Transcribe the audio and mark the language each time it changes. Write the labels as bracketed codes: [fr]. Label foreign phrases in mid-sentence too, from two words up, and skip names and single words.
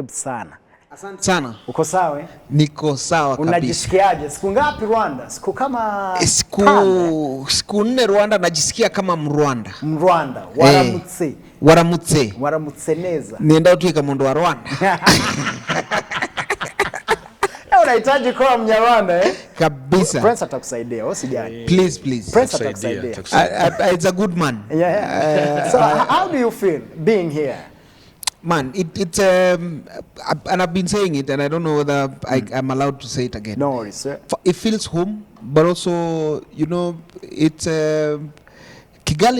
[sw] karibu sana. Asante sana. Uko sawa? Niko sawa kabisa. Unajisikiaje? Siku ngapi Rwanda? Siku kama siku 4 Rwanda, najisikia kama Mrwanda. [rw] Waramutse. Waramutse neza. [sw] Nienda utwika mundu wa Rwanda. Unahitaji kuwa Mnyarwanda kabisa. Prince atakusaidia, usijali. Please. Prince atakusaidia. [en] It's a good man. So how do you feel being here? Man, it's and I've been saying it, and I don't know whether I'm allowed to say it again. No worries, sir. It feels home, but also, you know, it's Kigali.